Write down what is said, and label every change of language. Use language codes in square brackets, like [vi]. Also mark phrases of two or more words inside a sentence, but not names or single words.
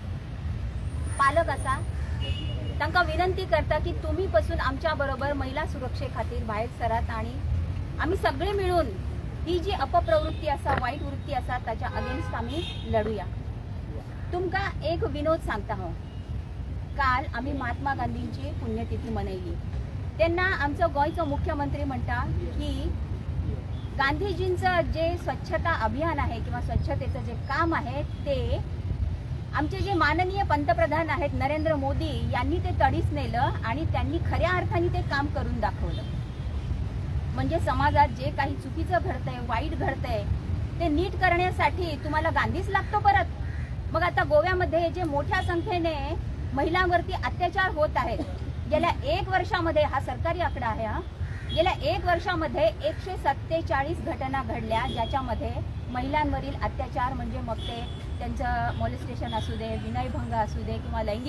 [kok] पालक आसा तांकां विनंती करता की तुम्ही पासून आमच्या बरोबर महिला सुरक्षे खातीर भायर सरात आणि आम्ही सगळे मिळून ही जी अपप्रवृत्ती आसा वाईट वृत्ती आसा ताच्या अगेन्स्ट आम्ही लढूया तुमकां एक विनोद सांगता हांव काल आम्ही महात्मा गांधींची पुण्यतिथी मनयली तेन्ना आमचो गोंयचो मुख्यमंत्री म्हणटा की [mr] गांधीजींचं जे स्वच्छता अभियान आहे किंवा स्वच्छतेचं जे काम आहे ते आमचे जे माननीय पंतप्रधान आहेत नरेंद्र मोदी यांनी ते तडीस नेलं आणि त्यांनी खऱ्या अर्थाने ते काम करून दाखवलं म्हणजे समाजात जे काही चुकीचं घडतंय वाईट घडतंय ते नीट करण्यासाठी तुम्हाला गांधीच लागतो परत मग आता गोव्यामध्ये जे मोठ्या संख्येने महिलांवरती अत्याचार होत आहेत गेल्या 1 वर्षामध्ये हा सरकारी आकडा आहे हा गेल्या 1 वर्षामध्ये 147 घटना घडल्या ज्याच्यामध्ये महिलांवरील अत्याचार म्हणजे मग ते त्यांचं मॉलेस्टेशन असू दे विनयभंग असू दे किंवा लैंगिक